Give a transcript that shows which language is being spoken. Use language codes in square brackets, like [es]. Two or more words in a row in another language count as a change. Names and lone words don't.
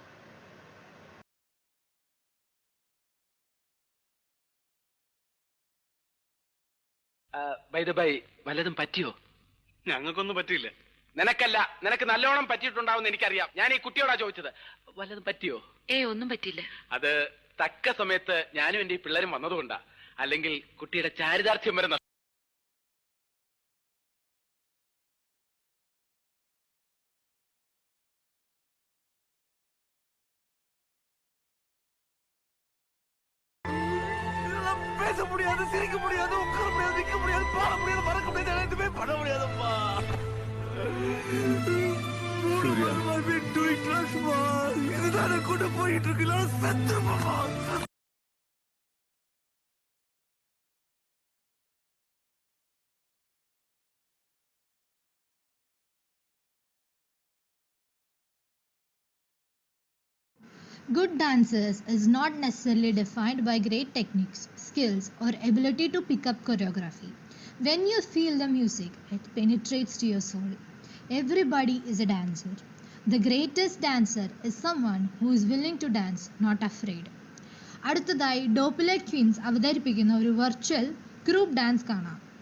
[ml] വല്ലതും പറ്റിയോ? ഞങ്ങൾക്കൊന്നും പറ്റിയില്ല. നിനക്കല്ല, നിനക്ക് നല്ലോണം പറ്റിയിട്ടുണ്ടാവും എനിക്കറിയാം. ഞാൻ ഈ കുട്ടിയോടാ ചോദിച്ചത്. വല്ലതും പറ്റിയോ? ഒന്നും പറ്റിയില്ല. അത് തക്ക സമയത്ത് ഞാനും എന്റെ ഈ പിള്ളേരും വന്നതുകൊണ്ടാ. അല്ലെങ്കിൽ കുട്ടിയുടെ ചാരിതാർത്ഥ്യം വരെ [ta] பேச முடியாது, சிரிக்க முடியாது, உட்கார முடியாது, நிக்க முடியாது, பாட முடியாது, மறக்க முடியாது, எதுவுமே பண்ண முடியாதப்பா. இதுதானே கொண்டு போயிட்டு இருக்கலாம். செத்துருப்பா. [en] Good dancers is not necessarily defined by great techniques, skills, or ability to pick up choreography. When you feel the music, it penetrates to your soul. Everybody is a dancer. The greatest dancer is someone who is willing to dance, not afraid. [ml] അടുത്തതായി ഡോപ്പിലേറ്റ് ട്വിൻസ് അവതരിപ്പിക്കുന്ന ഒരു [en] virtual group dance [ml] കാണാം.